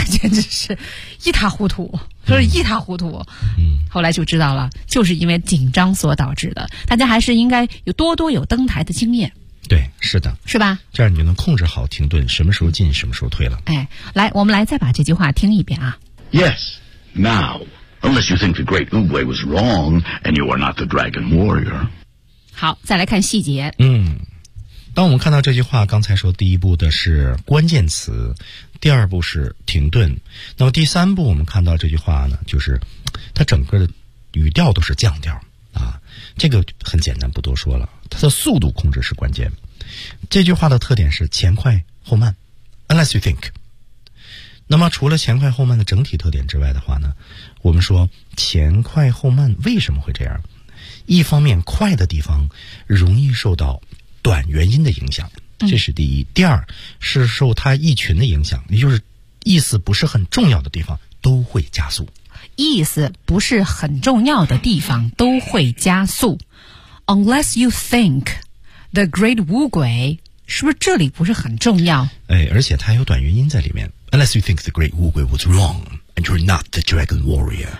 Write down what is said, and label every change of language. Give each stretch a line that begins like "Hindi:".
Chinese: 简直是一塌糊涂。” 就是一塌糊涂。后来就知道了，就是因为紧张所导致的。大家还是应该有多多有登台的经验。对，是的。是吧？这样你就能控制好停顿，什么时候进，什么时候退了。哎，来，我们来再把这句话听一遍啊。
English: Yes, now, unless you think the great Wu Gui was wrong, and you are not the dragon warrior.
Chinese: 好，再来看细节。当我们看到这句话，刚才说第一步的是关键词，第二步是停顿，那么第三步我们看到这句话呢，就是它整个的语调都是降调啊，这个很简单，不多说了。它的速度控制是关键。这句话的特点是前快后慢 ，
English: unless you think。
Chinese: 那么除了前快后慢的整体特点之外的话呢，我们说前快后慢为什么会这样？一方面快的地方容易受到短元音的影响，这是第一。第二是受它意群的影响，也就是意思不是很重要的地方都会加速。意思不是很重要的地方都会加速。
English: Unless you think the great Wu Gui，
Chinese: 是不是这里不是很重要？哎，而且它有短元音在里面。
English: Unless you think the great Wu Gui was wrong and you're not the dragon warrior，